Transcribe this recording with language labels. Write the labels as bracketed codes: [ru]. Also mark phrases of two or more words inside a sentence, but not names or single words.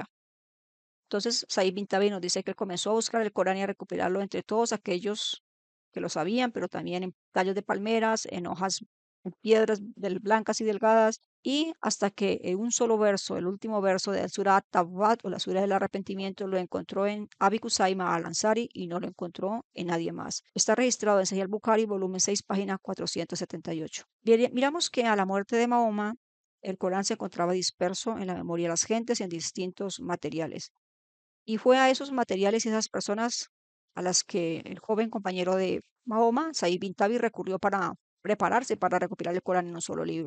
[es] Entonces, Said bin Tabi nos dice que él comenzó a buscar el Corán y a recopilarlo entre todos aquellos que lo sabían, pero también en tallos de palmeras, en hojas piedras blancas y delgadas, y hasta que en un solo verso, el último verso del Surah Tawbat o la Surah del Arrepentimiento, lo encontró en Abi Kusaima al-Ansari y no lo encontró en nadie más. Está registrado en Sahih al-Bukhari, volumen 6, página 478. Miramos que a la muerte de Mahoma, el Corán se encontraba disperso en la memoria de las gentes en distintos materiales. Y fue a esos materiales y esas personas a las que el joven compañero de Mahoma, Said bin Tabi, recurrió para prepararse para recopilar el Corán en un solo libro.